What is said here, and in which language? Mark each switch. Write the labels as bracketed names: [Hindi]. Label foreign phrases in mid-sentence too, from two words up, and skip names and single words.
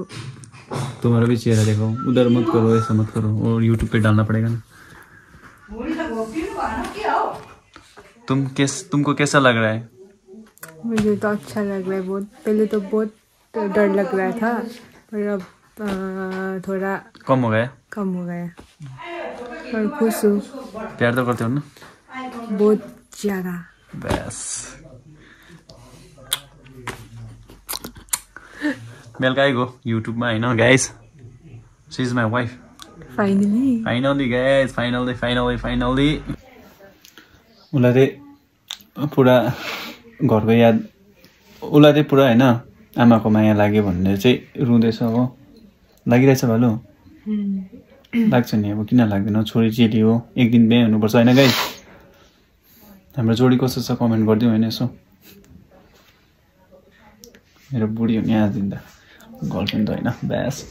[Hindi] तुम्हारा भी चेहरा देखो उधर मत करो ऐसा मत करो और यूट्यूब पे डालना पड़ेगा ना तुमको कैसा लग रहा है मुझे तो अच्छा लग रहा है बहुत पहले तो बहुत डर लग रहा था पर अब थोड़ा कम हो गया और खुश हूँ प्यार तो करते हो ना बहुत ज़्यादा [Nepali] बस बेलुका गो युट्युबमा होइन गाइस [English] she is my wife finally guys finally [Nepali] उसलाई चाहिँ पुरा घरको याद उसलाई चाहिँ पुरा होइन आमाको माया लाग्यो भनेर चाहिँ रुँदैछ हो लागिरहेछ भालु लाग्छ नि अब किन लाग्दैन छोरी चेली हो एक दिन बिहे हुनुपर्छ होइन गाइस हाम्रो जोडी कस्तो छ कमेन्ट गरिदिउँ होइन यसो मेरो बुढी हुने आज दिँदा गर्लफ्रेन्ड त होइन ब्यास